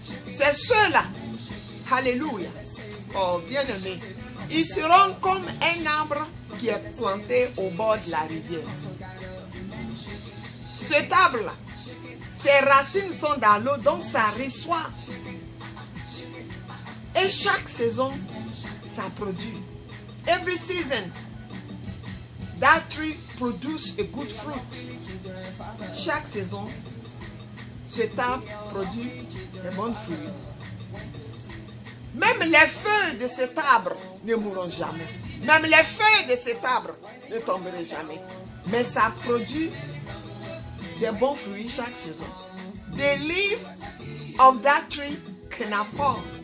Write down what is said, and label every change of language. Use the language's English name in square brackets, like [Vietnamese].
[French] C'est ceux-là, alléluia, oh bien-aimé, ils seront comme un arbre qui est planté au bord de la rivière. Cet arbre-là, ses racines sont dans l'eau, donc ça reçoit. Et chaque saison, ça produit. [English] Every season, that tree produces a good fruit. [French] Chaque saison, cet arbre produit de bons fruits. Même les feuilles de cet arbre ne mourront jamais. Même les feuilles de cet arbre ne tomberaient jamais. Mais ça produit de bons fruits chaque saison. [English] The leaf of that tree cannot fall.